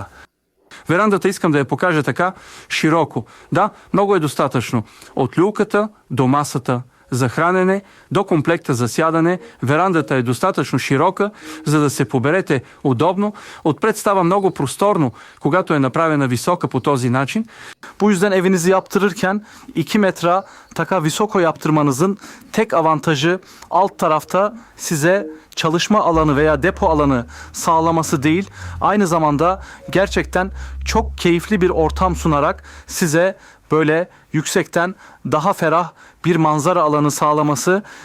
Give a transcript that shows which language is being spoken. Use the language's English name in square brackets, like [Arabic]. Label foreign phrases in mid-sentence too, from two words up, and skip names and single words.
[Bulgarian] Верандата искам да я покажа така широко. Да, много е достатъчно. От люлката до масата за хранене, до комплекта за сядане. Верандата е достатъчно широка, за да се поберете удобно. Отпред става много просторно, когато е направена висока по този начин. [Turkish] Bu yüzden evinizi yaptırırken 2 metre [Bulgarian] така високо [Turkish] yaptırmanızın tek avantajı alt tarafta size çalışma alanı veya depo alanı sağlaması değil, aynı zamanda gerçekten çok keyifli bir ortam sunarak size böyle yüksekten daha ferah bir manzara alanı sağlaması.